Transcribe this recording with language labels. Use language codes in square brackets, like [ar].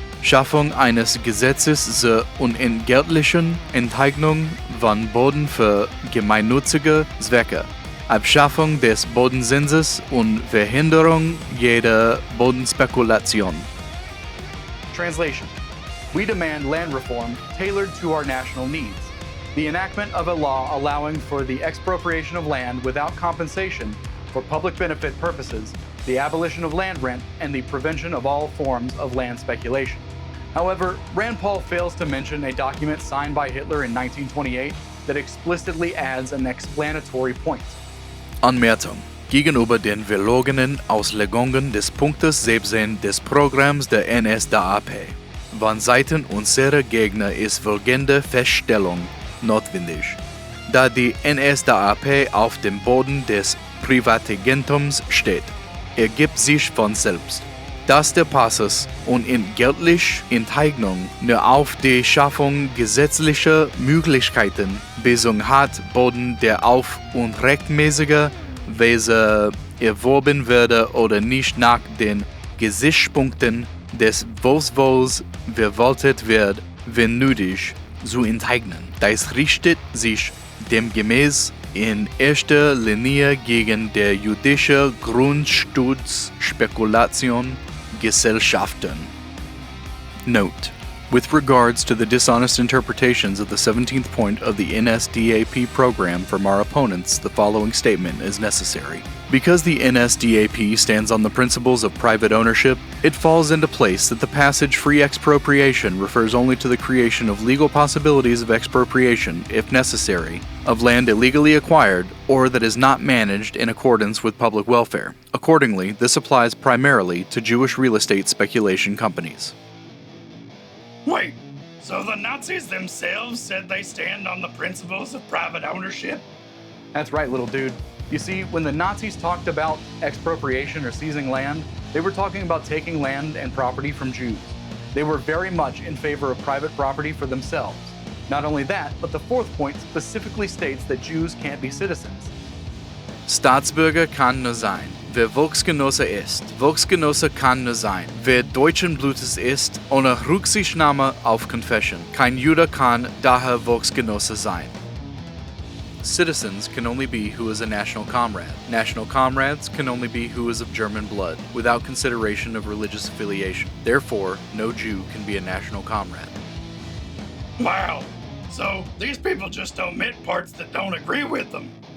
[de] Schaffung eines Gesetzes zur unentgeltlichen Enteignung von Boden für gemeinnützige Zwecke, Abschaffung des Bodenzinses und Verhinderung jeder Bodenspekulation." [en] Translation: We demand land reform tailored to our national needs. The enactment of a law allowing for the expropriation of land without compensation for public benefit purposes, the abolition of land rent, and the prevention of all forms of land speculation. However, Rand Paul fails to mention a document signed by Hitler in 1928 that explicitly adds an explanatory point. [de] Anmerkung: Gegenüber den verlogenen Auslegungen des Punktes 17 des Programms der NSDAP von Seiten unserer Gegner ist folgende Feststellung notwendig. Da die NSDAP auf dem Boden des Privateigentum steht, ergibt sich von selbst, dass der Passus unentgeltlich Enteignung nur auf die Schaffung gesetzlicher Möglichkeiten bezogen hat, Boden der auf unrechtmäßiger Weise erworben werde oder nicht nach den Gesichtspunkten des Wohlwollens verwaltet wird, wenn nötig, zu enteignen. Das richtet sich demgemäß in erster Linie gegen der jüdische Grundstützspekulation Gesellschaften. [en] Note: with regards to the dishonest interpretations of the 17th point of the NSDAP program from our opponents, the following statement is necessary. Because the NSDAP stands on the principles of private ownership, it falls into place that the passage free expropriation refers only to the creation of legal possibilities of expropriation, if necessary, of land illegally acquired or that is not managed in accordance with public welfare. Accordingly, this applies primarily to Jewish real estate speculation companies. Wait, so the Nazis themselves said they stand on the principles of private ownership? That's right, little dude. You see, when the Nazis talked about expropriation or seizing land, they were talking about taking land and property from Jews. They were very much in favor of private property for themselves. Not only that, but the fourth point specifically states that Jews can't be citizens. [de] Staatsbürger kann nur sein, wer Volksgenosse ist. Volksgenosse kann nur sein, wer deutschen Blutes ist, ohne Rücksichtnahme auf Confession. Kein Jude kann daher Volksgenosse sein. [en] Citizens can only be who is a national comrade. National comrades can only be who is of German blood, without consideration of religious affiliation. Therefore, no Jew can be a national comrade. Wow, so these people just omit parts that don't agree with them.